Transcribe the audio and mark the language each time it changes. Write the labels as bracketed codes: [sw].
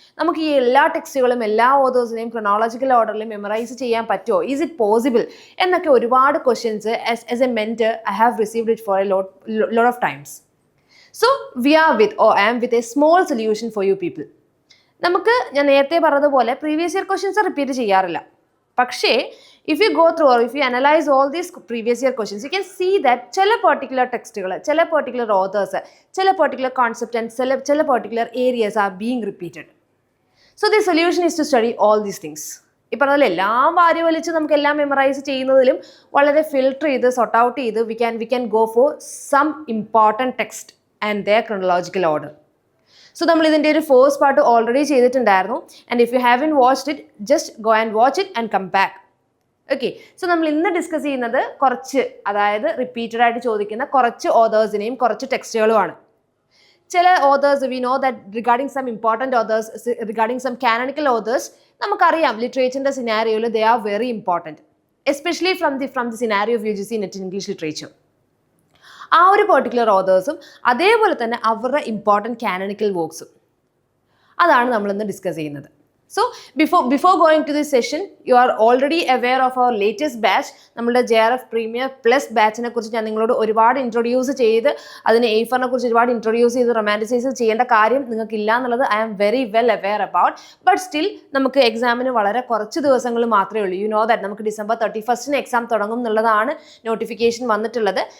[ml] നമുക്ക് ഈ എല്ലാ ടെക്സ്റ്റുകളും എല്ലാ ഓതേഴ്സിനെയും ക്രൊണോളജിക്കൽ ഓർഡറിൽ മെമ്മറൈസ് ചെയ്യാൻ പറ്റുമോ? [en] Is it possible? [ml] എന്നൊക്കെ ഒരുപാട് [en] Questions as a mentor I have received it for a lot of times. So I am with a small solution for you people. [ml] ഞാൻ നേരത്തെ പറഞ്ഞതുപോലെ പ്രീവിയസ് ഇയർ ക്വസ്റ്റ്യൻസ് റിപ്പീറ്റ് ചെയ്യാറില്ല. പക്ഷേ [en] if you go through or if you analyze all these previous year questions, you can see that ചില particular ടെക്സ്റ്റുകൾ, ചില particular authors, ചില particular concept and ചില particular areas are being repeated. So the solution is to study all these things. [ml] ഈ പറഞ്ഞ എല്ലാം വാരി വലിച്ച് നമുക്ക് എല്ലാം മെമ്മറൈസ് ചെയ്യുന്നതിലും വളരെ ഫിൽട്ടർ ചെയ്ത് സോർട്ട് ഔട്ട് ചെയ്ത് [en] we can go for some important text and their chronological order. So [ml] നമ്മൾ ഇതിൻ്റെ ഒരു ഫസ്റ്റ് പാർട്ട് ഓൾറെഡി ചെയ്തിട്ടുണ്ടായിരുന്നു. [en] And if you haven't watched it, just go and watch it and come back. [ml] Okay, so നമ്മൾ ഇന്ന് discuss ചെയ്യുന്നത് കുറച്ച്, അതായത് repeated ആയിട്ട് ചോദിക്കുന്ന കുറച്ച് ഓതേഴ്സിനെയും കുറച്ച് ടെക്സ്റ്റുകളുമാണ്. [en] ചില authors we know that regarding some important authors, regarding some canonical authors [ml] നമുക്കറിയാം ലിറ്ററേച്ചറിൻ്റെ സിനാരിയോയിൽ [en] They are very important, especially from the scenario of UGC net English literature. [ml] ആ ഒരു പെർട്ടിക്കുലർ ഓതേഴ്സും അതേപോലെ തന്നെ അവരുടെ ഇമ്പോർട്ടൻറ്റ് കാനണിക്കൽ വർക്ക്സും അതാണ് നമ്മളിന്ന് ഡിസ്കസ് ചെയ്യുന്നത്. [en] So before going to this session, you are already aware of our latest batch. [ml] നമ്മുടെ JRF Premier Plus ബാച്ചിനെ കുറിച്ച് ഞാൻ നിങ്ങളോട് ഒരുപാട് ഇൻട്രൊഡ്യൂസ് ചെയ്ത്, അതിന് എയ്ഫറിനെ കുറിച്ച് ഒരുപാട് ഇൻട്രൊഡ്യൂസ് ചെയ്ത് റൊമാൻറ്റിസൈസ് ചെയ്യേണ്ട കാര്യം നിങ്ങൾക്കില്ല എന്നുള്ളത് [en] I am very well aware about. [ml] But still നമുക്ക് എക്സാമിന് വളരെ കുറച്ച് ദിവസങ്ങൾ മാത്രമേ ഉള്ളൂ. [en] you know that [ml] നമുക്ക് December 31st എക്സാം തുടങ്ങും എന്നുള്ളതാണ് നോട്ടിഫിക്കേഷൻ വന്നിട്ടുള്ളത്.